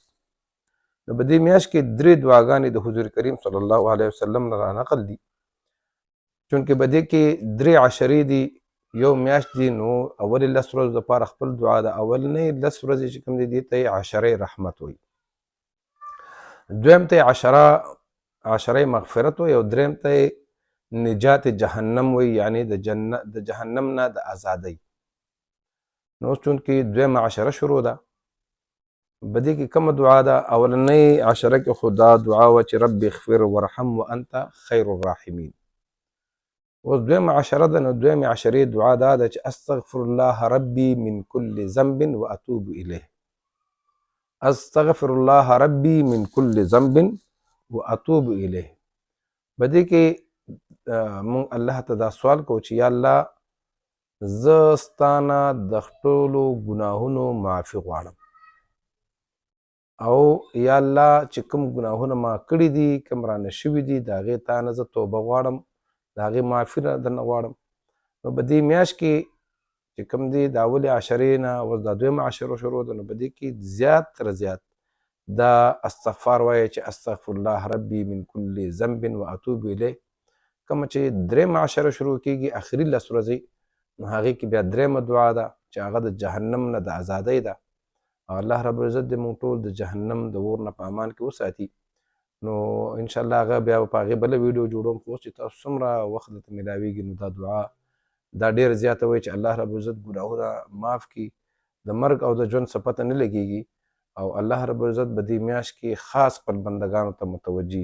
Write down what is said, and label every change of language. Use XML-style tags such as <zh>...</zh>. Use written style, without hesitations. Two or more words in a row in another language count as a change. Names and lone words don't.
<ps>نو په دې میاشت کې 3 دعاګانې د حضور کریم صلی الله علیه وسلم نه رانقل دي، چونکې په دې کې 3 عشرې دي، یو میاشت دی، نو اولې 10 ورځو دپاره خپل دعا ده، اولنۍ 10 ورځې چې کوم دي دې ته یې عشرې رحمت وایي، دویم ته یې عشرې مغفرت وایي او دریم ته یې نجات جهنم وایي، یعنی د جهنم نه د ازادۍ. نو اوس چونکې دویمه عشره شروع ده، په دې کې کومه دعا ده؟ اولنۍ عشره کې خو دا دعا وه چې</ps> <ar>رب اغفر ورحم وانت خیر الراحمین.</ar> <ps>اوس دویمه عشره ده، نو دویمې عشرې دعا دا ده چې</ps> <ar>استغفر الله ربي من كل ذنب واتوب الیه. استغفر الله ربي من كل ذنب واتوب الیه.</ar> <ps>په دې کې مونږ الله ته دا سوال کوو چې یا الله زه ستانه د ټولو ګناهونو معافي غواړم، او یا الله چې کوم ګناهونه ما کړي دي، کوم رانه شوي دي، د هغې تا نه زه توبه غواړم، د هغې معافي درنه غواړم. نو په دې میاشت کې چې کوم دی د اولې عشرې نه اوس دا دویمه عشره شروع ده، نو په دې کې زیات تر زیات دا استغفار وایه چې</ps> <ar>استغفر الله ربي من كل ذنب واتوب الیه.</ar> <ps>کومه چې درېیمه عشره شروع کېږي اخري 10 ورځې، نو هغې کې بیا درېیمه دعا ده چې هغه د جهنم نه د ازادۍ ده، او الله رب العزت دې موږ ټول د جهنم د اور نه په امان کې وساتي. نو انشاءالله هغه بیا په هغې بله ویډیو جوړوم، خو اوس چې تاسو څومره وخت درته میلاویږي نو دا دعا دا ډېر زیاته وایي چې الله رب العزت ګناهونه معاف کړي، د مرګ او د ژوند څه پته نه لګېږي، او الله رب العزت په دې میاشت کې خاص خپل بندګانو ته متوجي.</ps>